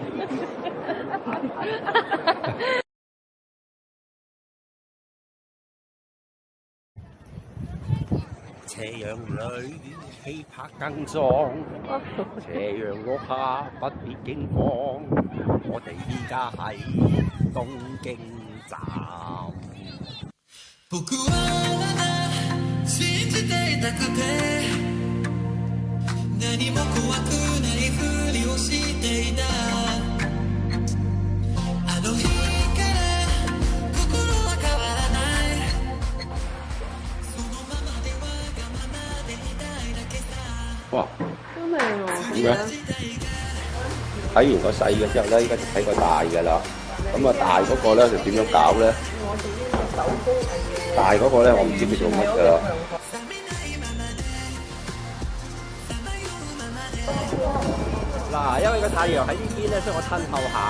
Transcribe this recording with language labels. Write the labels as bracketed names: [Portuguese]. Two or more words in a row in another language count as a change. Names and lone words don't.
[Cantonese] 斜陽裏氣魄更壯，斜陽落下不必驚慌。我哋依家喺東京站。 [Japanese] 僕はまだ信じていたくて何も怖くないふりをしていたあの日から心は変わらないそのままでわがままでいたいだけさ哇！ [Cantonese] 都靚喎。點樣？睇完個細嘅之後咧，依家就睇個大嘅啦。咁啊，大嗰個咧就點樣搞咧？大嗰個咧，我唔知佢做乜㗎啦。嗱，因為個太陽喺呢邊咧，所以我褪後行。